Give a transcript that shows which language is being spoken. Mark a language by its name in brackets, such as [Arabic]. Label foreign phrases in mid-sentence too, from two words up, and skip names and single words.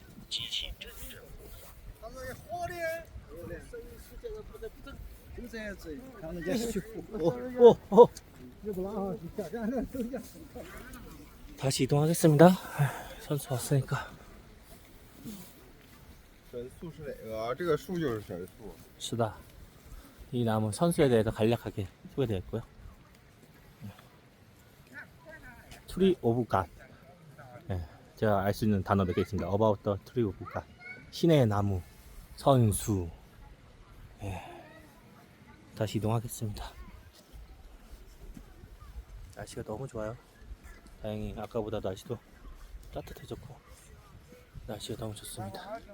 [Korean] 다시 이동하겠습니다. 선수 왔으니까. [Chinese] 神树是哪个？这个树就是神树。 [Korean] 수다. 이 나무 선수에 대해서 간략하게 소개되었고요. [English] Tree of God. [Korean] 네, 제가 알 수 있는 단어 몇 개 있습니다. [English] About the tree of God. [Korean] 신의 나무, 선수. 네, 다시 이동하겠습니다. 날씨가 너무 좋아요. 다행히 아까보다 날씨도 따뜻해졌고 날씨가 너무 좋습니다.